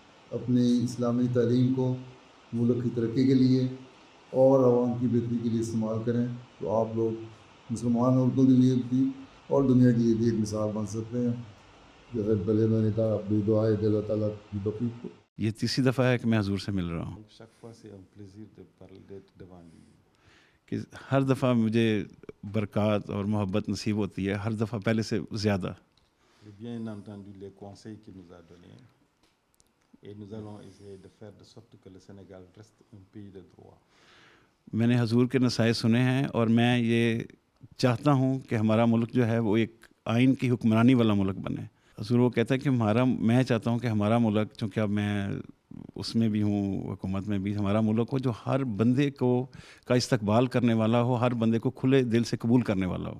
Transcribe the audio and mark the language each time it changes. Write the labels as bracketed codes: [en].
[ur] اپنی اسلامی تعلیم کو ملک کی ترقی کے لیے اور عوام کی بہتری کے لیے استعمال کریں، تو آپ لوگ مسلمان ملکوں کے لیے بھی اور دنیا کے لیے بھی ایک مثال بن سکتے ہیں۔ جیسے پہلے میں نے کہا، اپنی دعائیں اللہ تعالیٰ کی توفیق کو۔ یہ تیسری دفعہ ہے کہ میں حضور سے مل رہا ہوں، کہ ہر دفعہ مجھے برکات اور محبت نصیب ہوتی ہے، ہر دفعہ پہلے سے زیادہ۔ [fr] Bien entendu les conseils qu'il nous a donnés, et nous allons essayer de faire de sorte que le Sénégal reste un pays de droit. [ur] میں نے حضور کے نصائح سنے ہیں، اور میں یہ چاہتا ہوں کہ ہمارا ملک جو ہے وہ ایک آئین کی حکمرانی والا ملک بنے۔ حضور وہ کہتا ہے کہ میں چاہتا ہوں کہ ہمارا ملک، چونکہ اب میں اس میں بھی ہوں، حکومت میں بھی، ہمارا ملک ہو جو ہر بندے کو کا استقبال کرنے والا ہو، ہر بندے کو کھلے دل سے قبول کرنے والا ہو۔